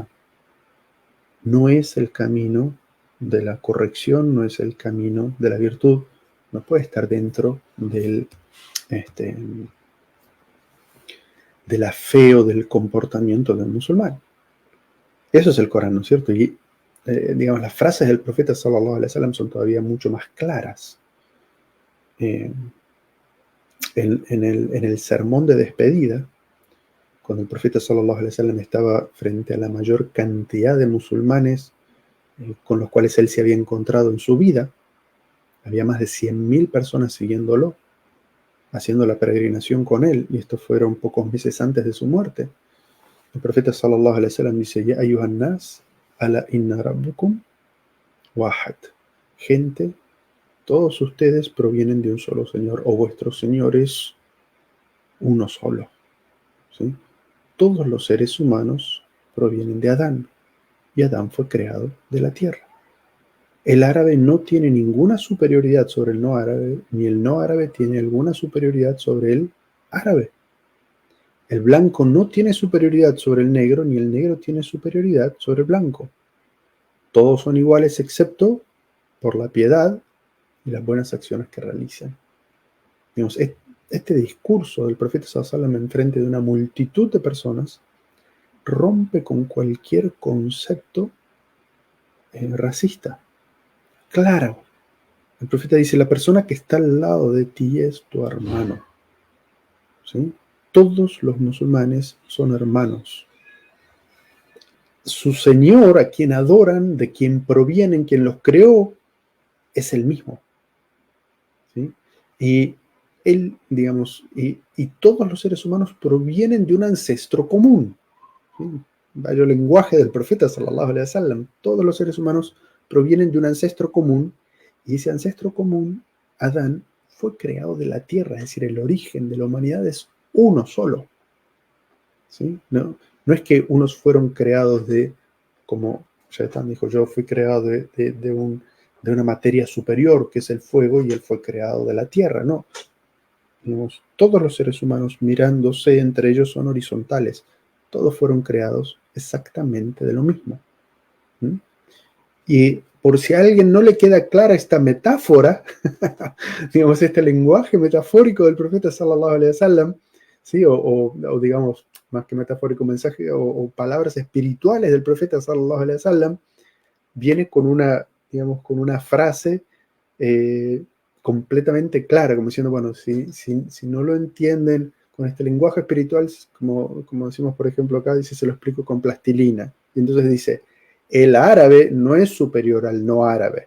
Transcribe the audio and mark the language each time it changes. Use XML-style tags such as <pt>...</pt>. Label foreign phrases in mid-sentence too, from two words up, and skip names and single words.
<es>No es el camino de la corrección, no es el camino de la virtud, no puede estar dentro de la fe o del comportamiento del musulmán. Eso es el Corán, ¿no es cierto? Y las frases del profeta</es> <ar>صلى الله عليه وسلم</ar> <es>son todavía mucho más claras. En el sermón de despedida, cuando el profeta</es> <ar>صلى الله عليه وسلم</ar> <es>estaba frente a la mayor cantidad de musulmanes con los cuales él se había encontrado en su vida, había más de 100.000 personas siguiéndolo, haciendo la peregrinación con él, y esto fueron pocos meses antes de su muerte. El profeta</es> <ar>صلى الله عليه وسلم dice: يا أيها الناس ألا إن ربكم واحد.</ar> <es>Gente, todos ustedes provienen de un solo Señor, o vuestro Señor es uno solo. ¿Sí? Todos los seres humanos provienen de Adán, y Adán fue creado de la tierra. El árabe no tiene ninguna superioridad sobre el no árabe, ni el no árabe tiene alguna superioridad sobre el árabe. El blanco no tiene superioridad sobre el negro, ni el negro tiene superioridad sobre el blanco. Todos son iguales excepto por la piedad y las buenas acciones que realizan. Digamos, este discurso del profeta</es> <ar>صلى الله عليه وسلم</ar> <es>en frente de una multitud de personas rompe con cualquier concepto racista. Claro, el profeta dice, la persona que está al lado de ti es tu hermano. ¿Sí? Todos los musulmanes son hermanos. Su Señor, a quien adoran, de quien provienen, quien los creó, es el mismo. ¿Sí? Y él, digamos, y todos los seres humanos provienen de un ancestro común. ¿Sí? Vaya lenguaje del profeta</es> <ar>صلى الله عليه وسلم.</ar> <es>Todos los seres humanos provienen de un ancestro común, y ese ancestro común, Adán, fue creado de la tierra, es decir, el origen de la humanidad es uno solo. ¿Sí? No es que unos fueron creados de, como Shaitán dijo, yo fui creado de una materia superior, que es el fuego, y él fue creado de la tierra. No. Digamos, todos los seres humanos mirándose entre ellos son horizontales. Todos fueron creados exactamente de lo mismo. ¿Mm? Y por si a alguien no le queda clara esta metáfora, digamos, este lenguaje metafórico del profeta</es> <ar>صلى الله عليه وسلم,</ar> <es>¿sí? o digamos, más que metafórico, mensaje o palabras espirituales del profeta</es> <ar>صلى الله عليه وسلم,</ar> <es>viene con una, digamos, con una frase completamente clara, como diciendo, bueno, si no lo entienden con este lenguaje espiritual, como decimos, por ejemplo, acá, dice, se lo explico con plastilina. Y entonces dice, el árabe no es superior al no árabe.</es>